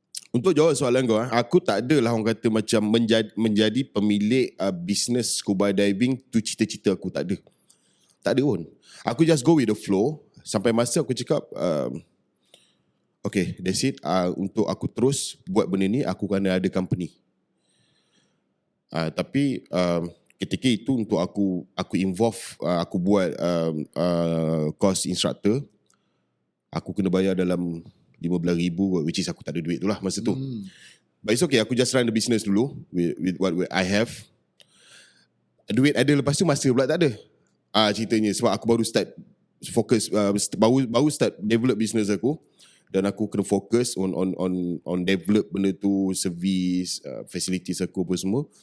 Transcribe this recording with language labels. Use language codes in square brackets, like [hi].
[ms] Untuk jawab soalan kau, aku tak adalah orang kata macam menjadi pemilik business scuba diving tu cita-cita aku, tak ada. Tak ada pun. [en] Aku just go with the flow [ms] sampai masa aku cakap [en] okay, that's it. [ms] Untuk aku terus buat benda ni, aku kena ada company. Tapi ketika itu untuk aku involve, aku buat course instructor, aku kena bayar dalam 15,000, [en] which is [ms] aku tak ada duit tu lah masa tu. [en] But it's okay, aku just run the business dulu with what I have. [ms] Duit ada, lepas tu masa pula tak ada. Ceritanya sebab aku baru start fokus, baru start develop business aku. Dan aku kena fokus on develop benda tu, service, facilities aku apa semua.